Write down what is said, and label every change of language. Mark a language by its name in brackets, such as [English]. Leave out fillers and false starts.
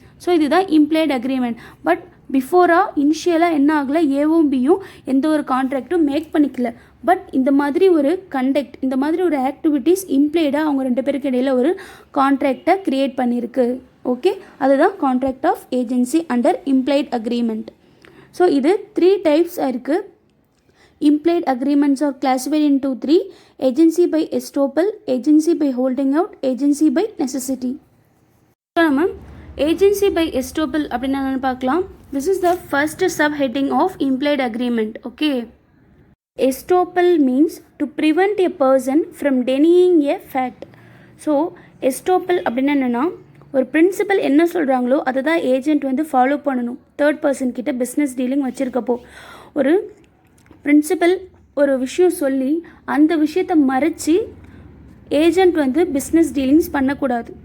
[Tamil] So இதுதான் implied agreement. But பிஃபோராக இனிஷியலாக என்ன ஆகலை, ஏவும் பியும் எந்த ஒரு கான்ட்ராக்டும் மேக் பண்ணிக்கல. பட் இந்த மாதிரி ஒரு கண்டக்ட், இந்த மாதிரி ஒரு ஆக்டிவிட்டீஸ் இம்ப்ளைடாக அவங்க ரெண்டு பேருக்கு இடையில் ஒரு கான்ட்ராக்டை க்ரியேட் பண்ணியிருக்கு. ஓகே, அதுதான் contract of agency under implied agreement. So இது 3 டைப்ஸ் இருக்குது. [English] Implied agreements are classified into 3: agency by estoppel, agency by holding out, agency by necessity. [Tamil] நம்ம agency by estoppel அப்படின்னா என்னன்னு பார்க்கலாம். [English] This is the first subheading of implied agreement. Okay. Estoppel means to prevent a person from denying a fact. [Tamil] So estoppel அப்படின்னா என்னன்னா, ஒரு principal என்ன சொல்கிறாங்களோ அதை தான் ஏஜென்ட் வந்து ஃபாலோ பண்ணணும். தேர்ட் பர்சன் கிட்ட பிஸ்னஸ் டீலிங் வச்சுருக்கப்போ ஒரு பிரின்சிபல் ஒரு விஷயம் சொல்லி அந்த விஷயத்தை மறைச்சி ஏஜெண்ட் வந்து பிஸ்னஸ் டீலிங்ஸ் பண்ணக்கூடாது.